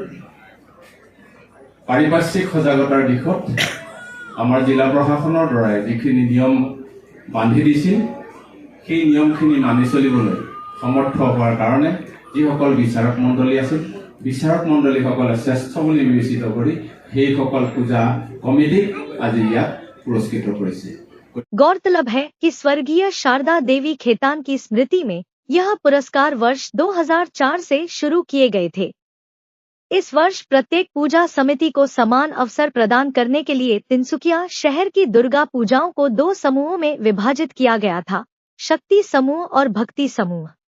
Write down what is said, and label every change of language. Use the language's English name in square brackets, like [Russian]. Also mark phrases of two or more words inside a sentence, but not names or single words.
[Assamese] পাৰিপাৰ্শ্বিক সজাগতাৰ দিশত আমাৰ জিলা প্ৰশাসনৰ দ্বাৰাই যিখিনি নিয়ম বান্ধি দিছিল সেই নিয়মখিনি মানি চলিবলৈ সমৰ্থ হোৱাৰ কাৰণে যিসকল বিচাৰক মণ্ডলী আছিল বিচাৰক মণ্ডলীসকলে শ্ৰেষ্ঠ বুলি বিবেচিত কৰি সেইসকল পূজা কমিটিক আজি ইয়াত পুৰস্কৃত কৰিছে [Hindi] गौरतलब है कि स्वर्गीय शारदा देवी खेतान की स्मृति में यह पुरस्कार वर्ष 2004 से शुरू किए गए थे। इस वर्ष प्रत्येक पूजा समिति को समान अवसर प्रदान करने के लिए तिनसुकिया शहर की दुर्गा पूजाओं को 2 समूहों में विभाजित किया गया था, शक्ति समूह और भक्ति समूह।